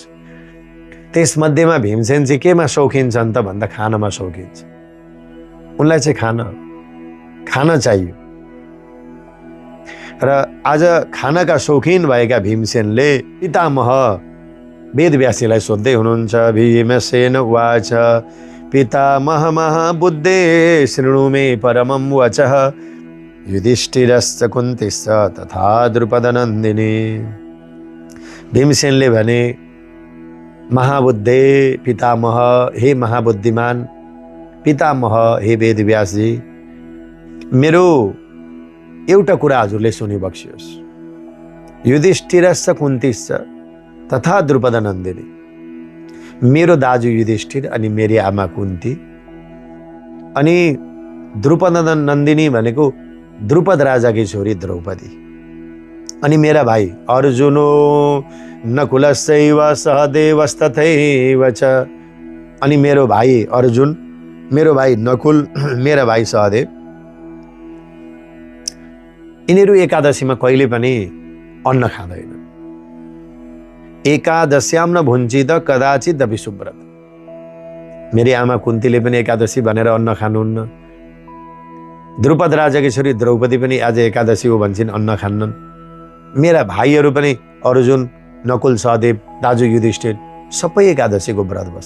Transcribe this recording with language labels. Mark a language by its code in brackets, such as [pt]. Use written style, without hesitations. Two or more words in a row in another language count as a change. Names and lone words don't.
[ne] त्यसमध्येमा भीमसेन चाहिँ केमा शौखिन छन् त भन्दा खानमा शौखिन छ। उनलाई चाहिँ खाना चाहियो। र आज खानाका शौखिन भएका भीमसेनले पितामह वेदव्यासजीलाई सोध्दै हुनुहुन्छ। [sa] भीमसेन उवाच पितामह महाबुद्धे शृणु मे परमं वचः युधिष्ठिरश्च कुन्तिश्च तथा द्रुपदनन्दिनी। [ne] भीमसेनले भने, [sa] महाबुद्धे पितामह, [ne] हे महाबुद्धिमान पितामह, हे वेदव्यासजी, मेरो एउटा कुरा हजुरले सुनिबक्सियोस्। [sa] युधिष्ठिरश्च कुन्तिश्च तथा द्रुपदनन्दिनी, [ne] मेरो दाजु युधिष्ठिर अनि मेरी आमा कुन्ती अनि द्रुपदनन्दिनी भनेको द्रुपद राजाकी छोरी द्रौपदी अनि मेरा भाइ [sa] अर्जुनो नकुलस्यैव सहदेवस्तथैव च, [ne] अनि मेरो भाइ अर्जुन, मेरो भाइ नकुल, मेरा भाइ सहदेव, यिनीहरू एकादशीमा कहिले पनि अन्न खाँदैन। [sa] एकादश्याम न भुञ्जित कदाचित अपि सुव्रत। [ne] मेरी आमा कुन्तीले पनि एकादशी भनेर अन्न खानुहुन्न। द्रुपद राजाकी छोरी द्रौपदी पनि आज एकादशी हो भन्छन्, अन्न खान्नन्। मेरा भाइहरू पनि अर्जुन, नकुल, सहदेव, दाजु युधिष्ठिर सबै एकादशीको व्रत बस्छ।